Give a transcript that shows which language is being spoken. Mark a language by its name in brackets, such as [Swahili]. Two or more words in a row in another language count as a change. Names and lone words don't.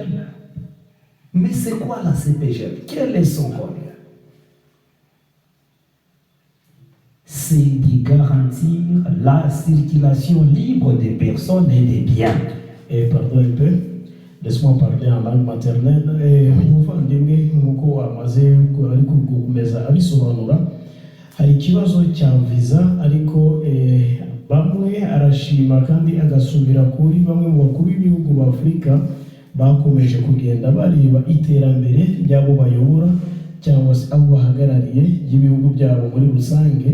[French] Mais c'est quoi la CPGL? Quel est son rôle? C'est de garantir la circulation libre des personnes et des biens. Et pardon un peu, laisse-moi parler en langue maternelle. [Kinyarwanda] Umuvandimwe nk'uko amaze ari kugukomeza abisobanura, hari ikibazo cya visa ariko bamwe arashima kandi agasubira kuri bamwe mu bakuru b'ibihugu b'Afurika bakomeje kugenda bareba iterambere ry'abo bayobora cyangwa se abo bahagarariye ry'ibihugu byabo muri rusange.